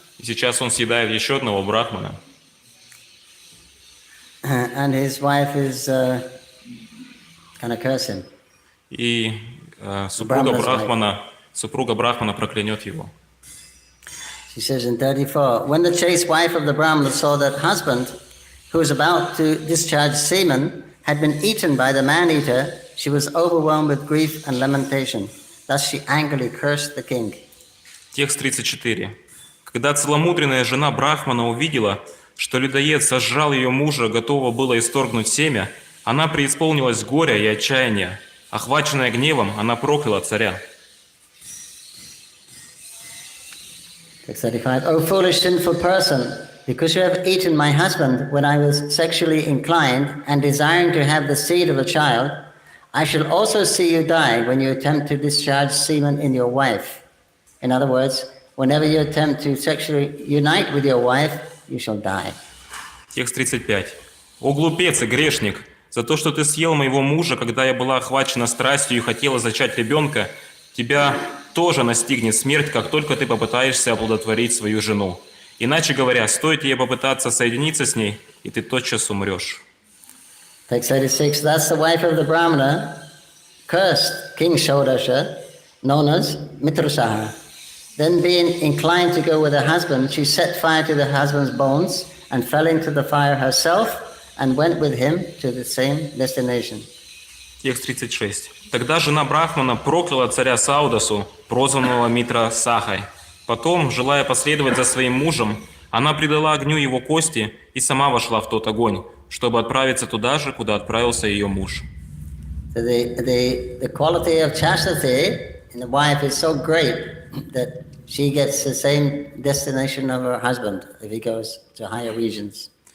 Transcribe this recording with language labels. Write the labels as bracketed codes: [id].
[ru] И сейчас он съедает еще одного брахмана. [en] And his wife is gonna curse him. [ru] И супруга брахмана проклянет его. [en] She says in 34, when the chaste wife of the Brahmana saw that husband, who was about to discharge semen, had been eaten by the man-eater, she was overwhelmed with grief and lamentation. Thus she angrily cursed the king. [ru] Текст 34. Когда целомудренная жена Брахмана увидела, что людоед сожрал ее мужа, готова была исторгнуть семя, она преисполнилась горя и отчаяния. Охваченная гневом, она прокляла царя. [en] Text 35. O foolish sinful person, because you have eaten my husband when I was sexually inclined and desiring to have the seed of a child, I shall also see you die when you attempt to discharge semen in your wife. In other words, whenever you attempt to sexually unite with your wife, you shall die. [ru] Текст 35. «О глупец и грешник! За то, что ты съел моего мужа, когда я была охвачена страстью и хотела зачать ребенка, тебя тоже настигнет смерть, как только ты попытаешься оплодотворить свою жену. Иначе говоря, стоит тебе попытаться соединиться с ней, и ты тотчас умрешь». [en] Text 36. Thus the wife of the Brahmana cursed King Shodasha, known as Mitrasaha. Then being inclined to go with her husband, she set fire to the husband's bones and fell into the fire herself and went with him to the same destination. [ru] Текст 36. «Тогда жена Брахмана прокляла царя Саудасу, прозванного Митра Сахой. Потом, желая последовать за своим мужем, она предала огню его кости и сама вошла в тот огонь, чтобы отправиться туда же, куда отправился ее муж». [en] So the quality of chastity in the wife is so great that she gets the same destination of her husband if he goes to higher regions.